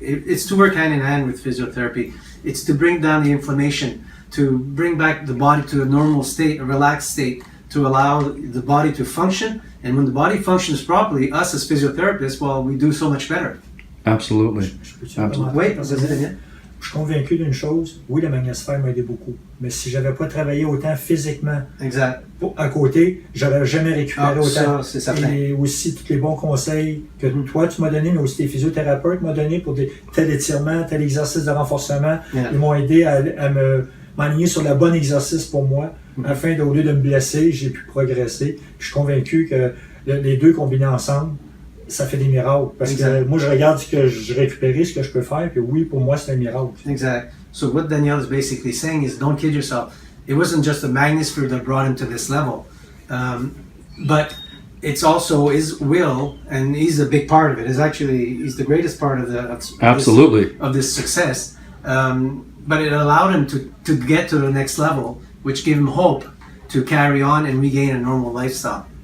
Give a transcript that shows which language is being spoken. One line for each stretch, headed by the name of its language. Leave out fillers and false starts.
English: It's to work hand in hand with physiotherapy. It's to bring down the inflammation, to bring back the body to a normal state, a relaxed state, to allow the body to function. And when the body functions properly, us as physiotherapists, well, we do so much better. Absolutely.
French: Oui, vas-y, Daniel. Je suis convaincu d'une chose, oui, le Magnesphere m'a aidé beaucoup, mais si j'avais pas travaillé autant physiquement à côté, j'aurais jamais récupéré autant. Ça, c'est certain. Et aussi tous les bons conseils que toi tu m'as donné, mais aussi tes physiothérapeutes m'ont donné pour tel étirement, tel exercice de renforcement. Ils m'ont aidé à m'aligner sur le bon exercice pour moi, afin au lieu de me blesser, j'ai pu progresser. Je suis convaincu que les deux combinés ensemble, ça fait des miracles. Parce que moi, je regarde ce que je récupère, ce que je peux faire, puis oui, pour moi, c'est un miracle. Exact.
English: So what Danielle is basically saying is, don't kid yourself. It wasn't just the Magnesphere that brought him to this level, but it's also his will, and he's a big part of it. He's the greatest part of this success. But it allowed him to get to the next level, which gave him hope to carry on and regain a normal lifestyle.